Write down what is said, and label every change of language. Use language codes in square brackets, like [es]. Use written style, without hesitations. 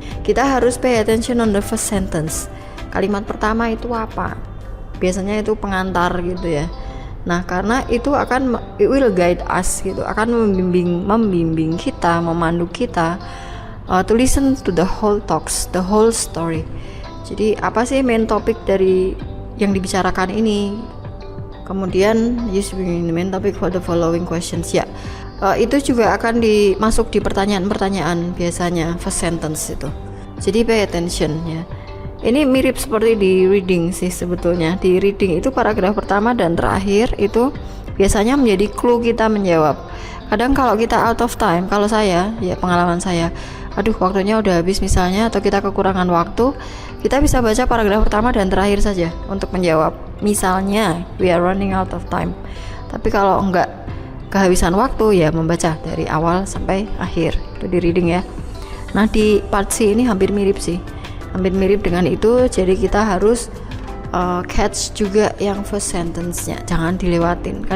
[id] Kita harus [en] pay attention on the first sentence. [id] Kalimat pertama itu apa? Biasanya itu pengantar gitu ya. [en] Nah, [id] karena itu [en] it will guide us gitu, [id] akan membimbing kita, memandu kita [en] to listen to the whole talks, the whole story. [id] Jadi apa sih main topic dari yang dibicarakan ini? [en] Kemudian use the main topic for the following questions ya. [id] Itu juga akan masuk di pertanyaan-pertanyaan biasanya first sentence itu. Jadi pay attention ya. Ini mirip seperti di reading sih sebetulnya. Di reading itu paragraf pertama dan terakhir itu biasanya menjadi clue kita menjawab. Kadang kalau kita out of time, kalau saya, ya pengalaman saya, aduh waktunya udah habis misalnya, atau kita kekurangan waktu, kita bisa baca paragraf pertama dan terakhir saja untuk menjawab. [en] Misalnya, we are running out of time. [id] Tapi kalau enggak kehabisan waktu, ya membaca dari awal sampai akhir. Itu di reading ya. Nah di part C ini hampir mirip sih. Hampir mirip dengan itu, jadi kita harus catch juga yang first sentence-nya, jangan dilewatin.